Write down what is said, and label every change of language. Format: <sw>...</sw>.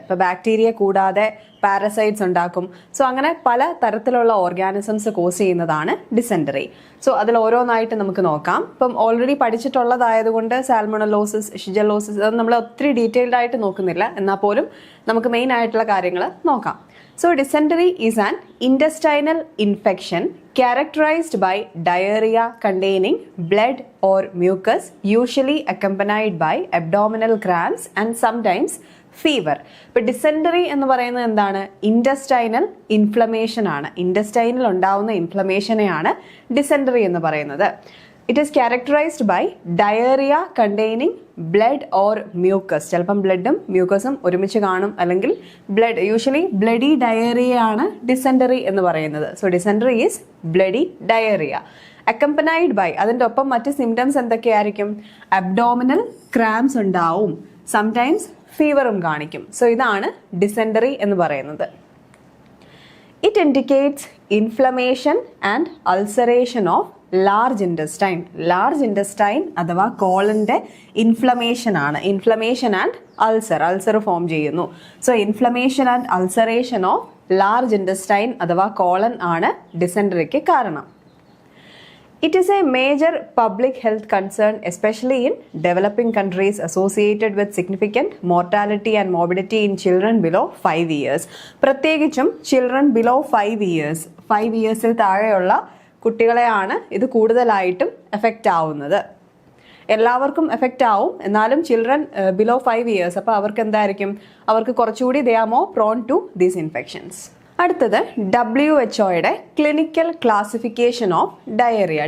<ml>ഇപ്പോൾ ബാക്ടീരിയ കൂടാതെ പാരസൈറ്റ്സ് ഉണ്ടാക്കും. സോ അങ്ങനെ പല തരത്തിലുള്ള ഓർഗാനിസംസ് കോസ് ചെയ്യുന്നതാണ് ഡിസെൻറ്ററി. സോ അതിൽ ഓരോന്നായിട്ട് നമുക്ക് നോക്കാം. ഇപ്പം ഓൾറെഡി പഠിച്ചിട്ടുള്ളതായതുകൊണ്ട് സാൽമണലോസിസ്, ഷിജല്ലോസിസ് അത് നമ്മൾ ഒത്തിരി ഡീറ്റെയിൽഡ് ആയിട്ട് നോക്കുന്നില്ല. എന്നാൽ പോലും നമുക്ക് മെയിൻ ആയിട്ടുള്ള കാര്യങ്ങൾ നോക്കാം.</ml> <en>So dysentery is an intestinal infection characterized by diarrhea containing blood or mucus, usually accompanied by abdominal cramps and sometimes fever.</en> <ml>But dysentery എന്ന് പറയുന്നത് എന്താണ്? ഇൻറ്റസ്റ്റൈനൽ ഇൻഫ്ലമേഷൻ ആണ്. ഇൻറ്റസ്റ്റൈനിൽ ഉണ്ടാവുന്ന ഇൻഫ്ലമേഷനെയാണ് ഡിസെൻറ്ററി എന്ന് പറയുന്നത്.</ml> <en>It is characterized by diarrhea containing blood or mucus.</en> <ml>ചിലപ്പം ബ്ലഡും മ്യൂക്കസും ഒരുമിച്ച് കാണും, അല്ലെങ്കിൽ ബ്ലഡ്, യൂഷ്വലി ബ്ലഡി ഡയറിയ ആണ് ഡിസെൻറ്ററി എന്ന് പറയുന്നത്.</ml> <en>So dysentery is bloody diarrhoea. Accompanied by,</en> <ml>അതിൻ്റെ ഒപ്പം മറ്റ് സിംറ്റംസ് എന്തൊക്കെയായിരിക്കും? അബ്ഡോമിനൽ ക്രാംസ് ഉണ്ടാവും, സംടൈംസ് ഫീവറും കാണിക്കും. സോ ഇതാണ് ഡിസെൻറ്ററി എന്ന് പറയുന്നത്.</ml> <en>It indicates inflammation and ulceration of large intestine.</en> <ml>Large intestine അഥവാ കോളൻ്റെ ഇൻഫ്ലമേഷൻ ആണ്. ഇൻഫ്ലമേഷൻ ആൻഡ് അൾസർ ഫോം ചെയ്യുന്നു.</ml> <en>so inflammation and ulceration of large intestine</en> <ml>അഥവാ കോളൻ ആണ് ഡിസെൻറ്ററിക്ക് കാരണം.</ml> <en>It is a major public health concern, especially in developing countries, associated with significant mortality and morbidity in children below 5 years.</en> <ml>പ്രത്യേകിച്ചും children below 5 years, 5 yearsൽ താഴെയുള്ള കുട്ടികളെയാണ് ഇത് കൂടുതലായിട്ടും effect ആവുന്നത്. എല്ലാവർക്കും എഫക്റ്റ് ആവും, എന്നാലും ചിൽഡ്രൻ ബിലോ 5 years, അപ്പോൾ അവർക്ക് എന്തായിരിക്കും? അവർക്ക് കുറച്ചുകൂടി</ml> <en>They are more prone to these infections.</en> <ml>അടുത്തത് WHO clinical classification of diarrhoea.</ml>